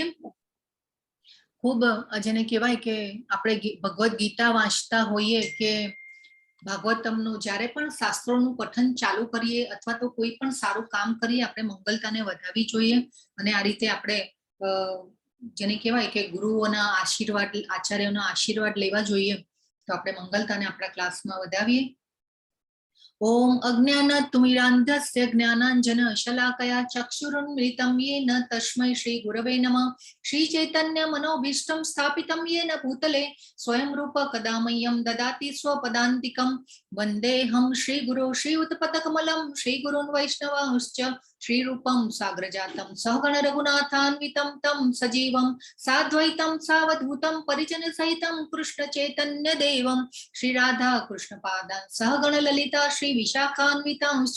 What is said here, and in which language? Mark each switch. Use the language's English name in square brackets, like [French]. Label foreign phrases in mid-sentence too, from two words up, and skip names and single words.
[Gujarati] ખૂબ જેને કહેવાય કે આપણે ભગવદ્ ગીતા વાંચતા હોઈએ કે ભાગવતમનું જ્યારે પણ શાસ્ત્રોનું પઠન ચાલુ કરીએ અથવા તો કોઈ પણ સારું કામ કરીએ આપણે મંગલતાને વધાવી જોઈએ. અને આ રીતે આપણે જેને કહેવાય કે ગુરુઓના આશીર્વાદ, આચાર્યોના આશીર્વાદ લેવા જોઈએ. તો આપણે મંગલતાને આપણા ક્લાસમાં વધાવીએ. [Sanskrit] ओम अज्ञानतिमिरान्धस्य ज्ञानाञ्जन शलाकया चक्षुरुन्मिलितं येन तस्मै श्री गुरवे नमः। श्री चैतन्य मनोभीष्टं स्थापितं येन भूतले स्वयं रूप कदा मह्यं ददाति स्वपदान्तिकं। वन्देऽहं श्रीगुरो श्रीयुतपदकमलं श्रीगुरून् वैष्णवांश्च श्रीरूपं साग्रजातं सहगण रघुनाथान्वितं तं सजीवं साद्वैतं सावधूतं परिजनसहितं कृष्ण चैतन्य देवं श्री राधा कृष्ण पादान् सहगण ललिता श्री विशाखान्वितांश्च।